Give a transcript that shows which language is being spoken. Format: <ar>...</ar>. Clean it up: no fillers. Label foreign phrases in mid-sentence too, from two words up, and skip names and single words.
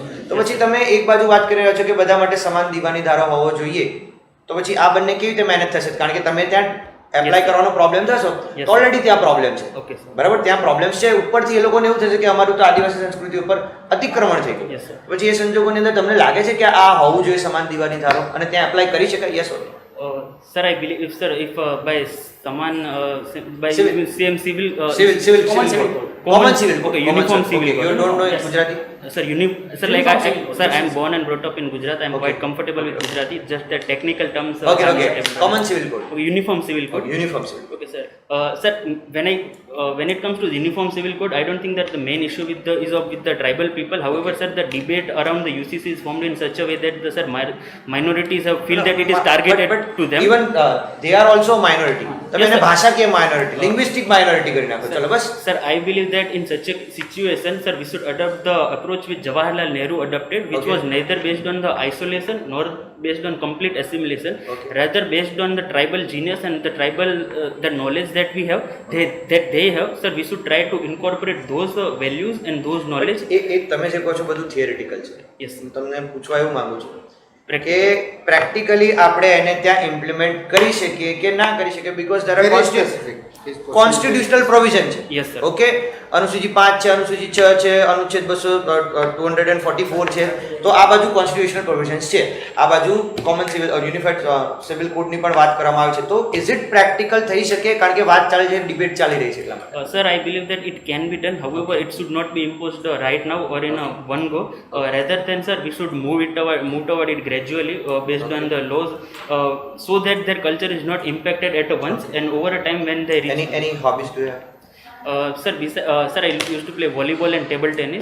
<gu>તો પછી તમે એક બાજુ વાત કરી રહ્યા છો કે બધા માટે સમાન દીવાની ધારો હોવો જોઈએ, તો પછી આ બંને કેવી રીતે મેનેજ થશે? કારણ કે તમે ત્યાં એપ્લાય કરવાનો પ્રોબ્લેમ થશો તો ઓલરેડી ત્યાં પ્રોબ્લેમ છે, બરાબર? ત્યાં પ્રોબ્લેમ છે, ઉપરથી એ લોકોને એવું થશે કે અમારું તો આદિવાસી સંસ્કૃતિ ઉપર અતિક્રમણ થઈ ગયું. પછી એ સંજોગોની અંદર તમને લાગે છે કે આ હોવું જોઈએ સમાન દીવાની ધારો અને ત્યાં એપ્લાય કરી શકાય?</gu> <en>yes or? Sir, I believe if by Saman by Civil. same civil common civil okay, uniform civil you don't know in Gujarati? Sir, sir, like sir, I am born and brought up in Gujarat. I am quite comfortable with Gujarati. Just the technical terms. Okay. Common civil code. Uniform civil code. Uniform civil code. Okay, sir. Sir, when it comes to the uniform civil code, I don't think that the main issue with the tribal people. However, sir, the debate around the UCC is formed in such a way that the minorities have feel that it is targeted to them. Even they are also a minority.</en> <gu>તમે એને ભાષા કે</gu> <en>minority, linguistic minority</en> <gu>કરી નાખો. ચલો બસ.</gu> <en>Sir, I believe that in such a situation, sir, we should adopt the approach which Jawaharlal Nehru adopted, which was neither based on the isolation nor based on complete assimilation, rather based on the tribal genius and the tribal the knowledge that we have, that they have. Sir, we should try to incorporate those values and those knowledge.</en> <gu>એ તમે જે કહો છો બધું થિયરિટિકલ છે.</gu> <en>Yes.</en> <gu>હું તમને પૂછવા એવું માંગુ છું કે પ્રેક્ટિકલી આપણે એને ત્યાં ઇમ્પ્લિમેન્ટ કરી શકીએ કે ના કરી શકીએ?</gu> <en>because there are constitutional provision છે. Yes, sir.</en> <gu>ઓકે, અનુસૂચિ 5 છે, અનુસૂચિ 6 છે, અનુચ્છેદ 244 છે. તો આ બાજુ</gu> <en>constitutional provisions</en> <gu>છે, આ બાજુ</gu> <en>common civil unified civil codeની</en> <gu>પણ વાત કરવામાં આવી છે. તો</gu> <en>is it practical</en> <gu>થઈ શકે? કારણ કે વાત ચાલે છે, ડિબેટ ચાલી રહી છે એટલા માટે.</gu> <en>Sir, I believe that it can be done. However, it should not be imposed right now or in one go. Rather than, sir, we should move toward it gradually based on the laws, so that their culture is not impacted at once, and over a time when they reach. Any hobbies do you have? Sir, sir, I used to play volleyball and table tennis.</en>